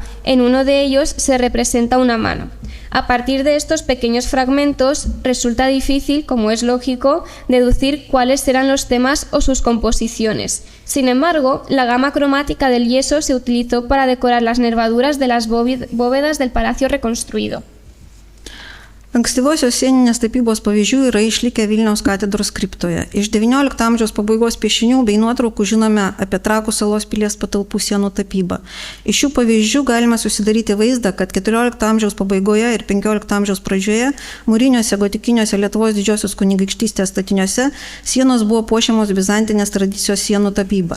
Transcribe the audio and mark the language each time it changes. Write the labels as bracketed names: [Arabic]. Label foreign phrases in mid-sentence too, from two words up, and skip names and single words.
[Spanish] En uno de ellos se representa una mano. A partir de estos pequeños fragmentos resulta difícil, como es lógico, deducir cuáles eran los temas o sus composiciones. Sin embargo, la gama cromática del yeso se utilizó para decorar las nervaduras de las bóvedas del palacio reconstruido. [Lithuanian] Ankstyvosios sieninės tapybos pavyzdžių yra išlikę Vilniaus katedros kriptoje. Iš XIX amžiaus pabaigos piešinių bei nuotraukų žinome apie Trakų salos pilies patalpų sienų tapybą. Iš šių pavyzdžių galima susidaryti vaizdą, kad XIV amžiaus pabaigoje ir XV amžiaus pradžioje mūriniuose gotikiniuose Lietuvos didžiosios kunigaikštystės statiniuose sienos buvo puošiamos bizantinės tradicijos sienų tapyba.